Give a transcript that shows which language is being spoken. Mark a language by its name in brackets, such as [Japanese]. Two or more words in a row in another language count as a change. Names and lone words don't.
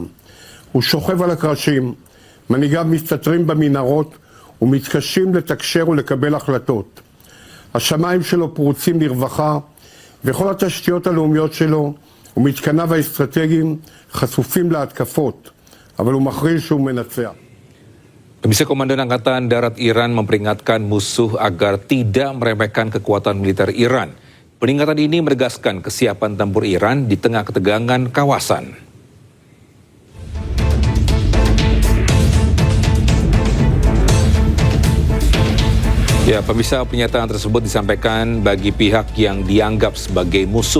[Hebrew] הוא שוכב על הקרשים, מנהיגיו מסתתרים במנהרות ומתקשים לתקשר ולקבל החלטות. השמיים שלו פרוצים לרווחה, וכל התשתיות הלאומיות שלו ומתקניו האסטרטגיים חשופים להתקפות, אבל הוא מכריז שהוא מנצח. [Indonesian] Pemirsa, Komandan Angkatan Darat Iran memperingatkan musuh agar tidak meremehkan kekuatan militer Iran. Peringatan ini menegaskan kesiapan tempur Iran di tengah ketegangan kawasan. Ya, pemirsa, pernyataan tersebut disampaikan bagi pihak yang dianggap sebagai musuh.